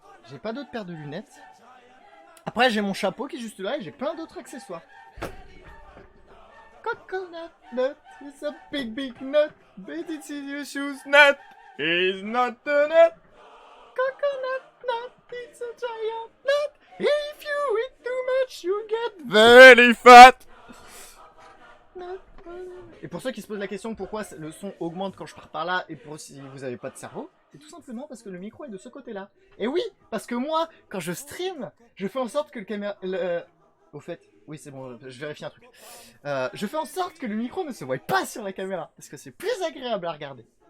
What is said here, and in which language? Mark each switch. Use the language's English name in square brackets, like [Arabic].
[French] J'ai pas d'autres paires de lunettes. Après, j'ai mon chapeau qui est juste là et j'ai plein d'autres accessoires. [English] Coconut nut is a big nut, but it's in your shoes nut. It's not a nut. Coconut nut, it's a giant nut. If you eat too much, you get very fat. [French] Et pour ceux qui se posent la question pourquoi le son augmente quand je pars par là et pour si vous avez pas de cerveau, c'est tout simplement parce que le micro est de ce côté-là. Et oui, parce que moi, quand je stream, je fais en sorte que le caméra... Au fait, oui c'est bon, je vérifie un truc. Je fais en sorte que le micro ne se voie pas sur la caméra, parce que c'est plus agréable à regarder.